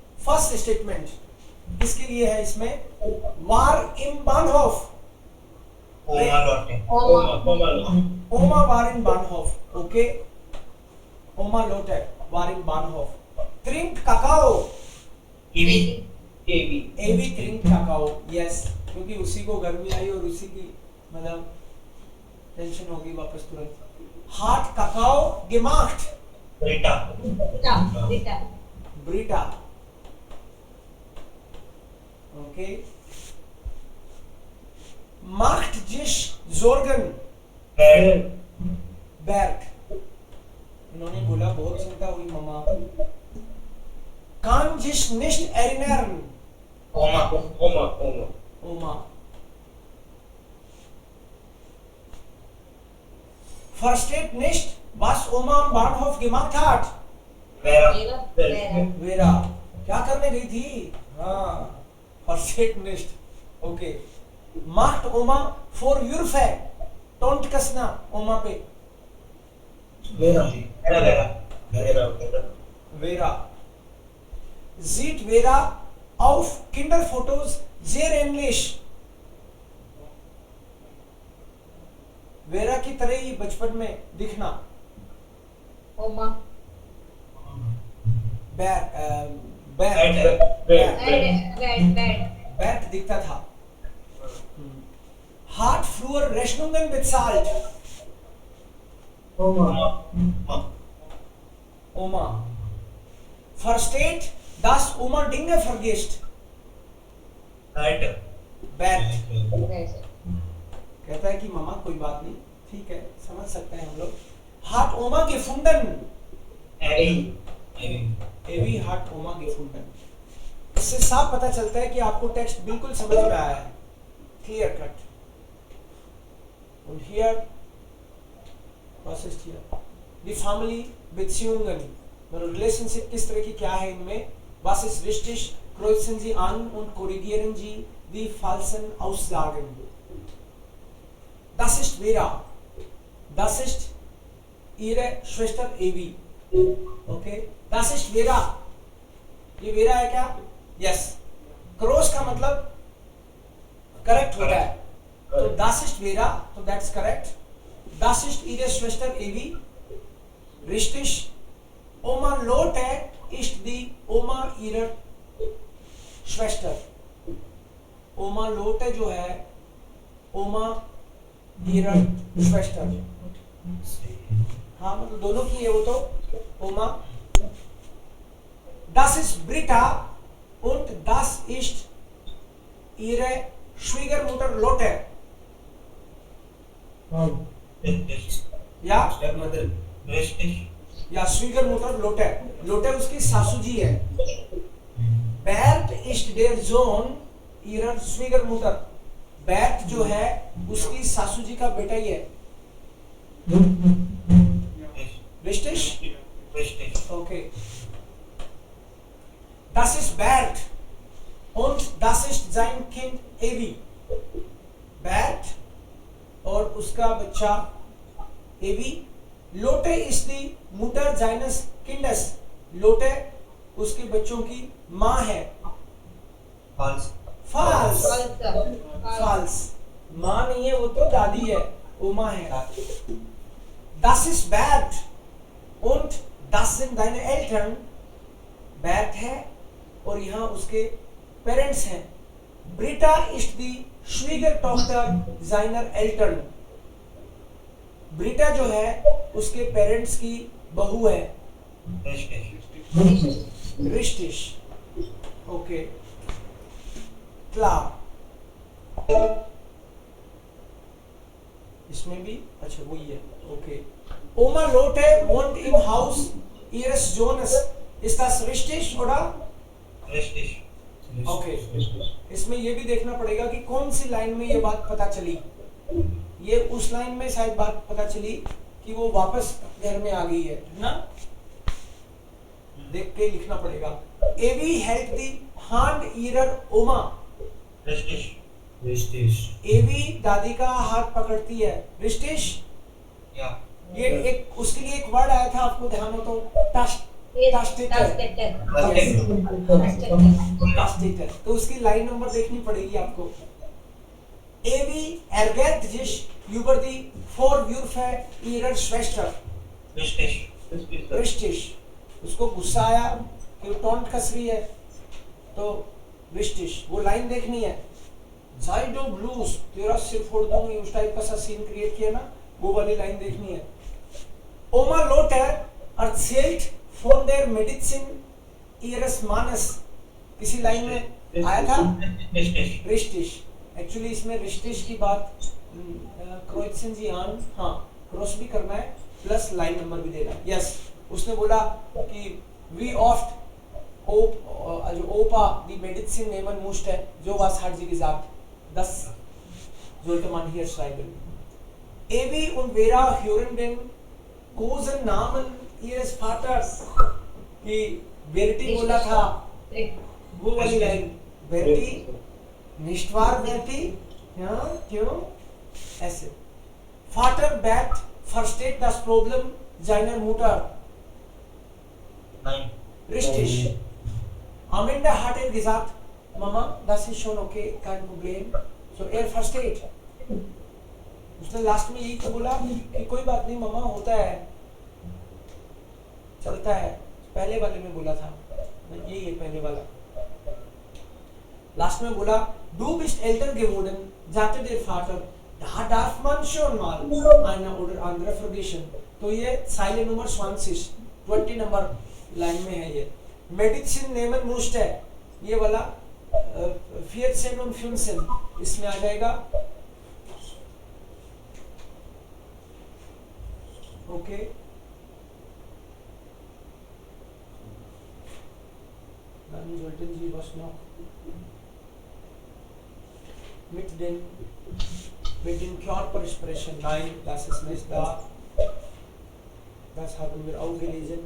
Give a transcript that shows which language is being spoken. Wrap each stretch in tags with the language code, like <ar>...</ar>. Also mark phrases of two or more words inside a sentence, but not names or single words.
<en>first statement</en> <hi>किसके लिए है इसमें?</hi> <de>वार im Bahnhof. Oma war in Bahnhof. Okay. Oma Lotte war in Bahnhof. Trinkt Kakao. Evi trinkt Kakao. Yes.</de> <hi>क्योंकि उसी को गर्मी आई और उसी की मतलब टेंशन होगी वापस तुरंत.</hi> <de>Hat Kakao gemacht. Brita. Okay. Macht sich Sorgen. Bert.</de> <hi>इन्होंने बोला बहुत चिंता हुई ममा.</hi> <de>Kann sich nicht erinnern. Oma. Versteht nicht, was Oma am Bahnhof gemacht hat. Vera.</de> <hi>क्या करने गई थी? हाँ.</hi> <de>Versteht nicht. Okay. Macht Oma Vorwürfe.</de> <hi>Tontkasna Oma पे. Vera.</hi> <de>Sieht Vera auf Kinderfotos sehr ähnlich.</de> <hi>वेरा की तरह ही बचपन में दिखना. ओमा. बैट दिखता था.</hi> <de>Hat früher Rechnungen bezahlt. Oma. Versteht, dass Oma Dinge vergisst. Bert.</de> <hi>कहता है कि मामा कोई बात नहीं, ठीक है, समझ सकते हैं हम लोग.</hi> <de>Hat Oma gefunden. Evi hat Oma gefunden.</de> <hi>इससे साफ पता चलता है कि आपको टेक्स्ट बिल्कुल समझ में आया है.</hi> <en>clear cut.</en> <de>Und hier, was ist hier? Die Family Beziehungen.</de> <hi>Relationship किस तरह की क्या है इनमें?</hi> <de>Was ist wichtig? Kreuzen Sie an und korrigieren Sie die falschen Aussagen. Das ist Vera. Das ist ihre Schwester Evi. Okay? Das ist Vera.</de> <hi>ये Vera है क्या? Yes. Cross का मतलब करेक्ट होता है.</hi> <de>तो das ist Vera,</de> <en>तो that's correct.</en> <de>Das ist ihre Schwester Evi. Richtig. Oma Lotte ist die Oma ihrer Schwester. Oma Lotte</de> <hi>जो है</hi> <de>Oma ihrer Schwester.</de> <hi>हाँ मतलब दोनों की है वो तो.</hi> <de>Oma. Das ist Britta und das ist ihre Schwiegermutter Lotte. या Schwiegermutter Lotte.</de> <hi>Lotte उसकी सासू जी है.</hi> <de>Bert ist der Sohn ihrer Schwiegermutter.</de> <hi>Bert जो है उसकी सासू जी का बेटा ही है.</hi> <de>Richtig? Okay. Das ist Bert und das ist sein Kind Evi.</de> <hi>Bert और उसका बच्चा Evi.</hi> <de>Lotte ist die Mutter seines Kindes.</de> <hi>Lotte उसके बच्चों की माँ है. False. माँ नहीं है, वो तो दादी है. Oma है.</hi> <de>Das ist Bert und das sind deine Eltern.</de> <hi>Bert है और यहाँ उसके पेरेंट्स हैं.</hi> <de>Britta ist die Schwiegertochter seiner Eltern. Britta जो है उसके पेरेंट्स की बहू है. Richtig. Okay. Klar.</de> <hi>इसमें भी अच्छा वही है.</hi> <de>Okay. Oma Lotte wohnt im Haus ihres Sohnes. Ist das richtig oder? Richtig. Okay.</de> <hi>इसमें ये भी देखना पड़ेगा कि कौन सी लाइन में ये बात पता चली. ये उस लाइन में शायद बात पता चली कि वो वापस घर में आ गई है ना. देख के लिखना पड़ेगा.</hi> <de>Evi hält die Hand ihrer Oma. Richtig.</de> <hi>Evi दादी का हाथ पकड़ती है.</hi> <de>Richtig? Ja.</de> <hi>ये एक उसके लिए एक वर्ड आया था, आपको ध्यान हो तो. Tasteter. तो उसकी लाइन नंबर देखनी पड़ेगी आपको.</hi> <de>Evi erget sich über die Vorwürfe ihrer Schwester. Richtig.</de> <hi>उसको गुस्सा आया कि वो टॉन्ट कस रही है, तो richtig वो लाइन देखनी है. Zaido Blues, तेरा सिर फोड़ दूंगी, उस टाइप का सा</hi> <en>scene create</en> <hi>किया ना, वो वाली लाइन देखनी है.</hi> <de>Oma Lothar erzählt von der Medizin ihres Mannes.</de> <hi>किसी लाइन में आया था रिश्टिश. एक्चुअली इसमें रिश्टिश की बात</hi> <de>kreuzen Sie an,</de> <hi>हाँ क्रॉस भी करना है</hi> <en>plus line number</en> <hi>भी देना.</hi> <de>यस,</de> <hi>उसने बोला कि</hi> <de>wie oft also Opa die Medizin nehmen musste, so was hat sie gesagt. Das sollte man hier schreiben. Evi und Vera hören den Kosennamen ihres Vaters.</de> <hi>कि बेटी बोला था, वो वाली लाइन. बेटी,</hi> <de>nicht wahr</de> <hi>बेटी, हाँ क्यों ऐसे.</hi> <de>Vater Bert versteht das Problem seiner Mutter. Nein. Richtig. Amanda hat gesagt, Mama, das ist schon okay, kein Problem. So er versteht.</de> <hi>उसने लास्ट में यही तो बोला कि कोई बात नहीं मम्मा, होता है, चलता है. पहले वाले में बोला था, यही है पहले वाला. लास्ट में बोला,</hi> <de>du bist älter geworden, sagte der Vater, da darf man schon mal eine oder andere vergessen.</de> <hi>तो ये</hi> <de>Zeile Nummer</de> <hi>20 नंबर लाइन में है ये.</hi> <de>Medizin nehmen musste,</de> <hi>ये वाला 14 und 15 इसमें आ जाएगा. ओके,</hi> <de>dann sollten Sie was noch mit den Körpersprechen. Nein, das ist nicht da. Das haben wir auch gelesen.</de>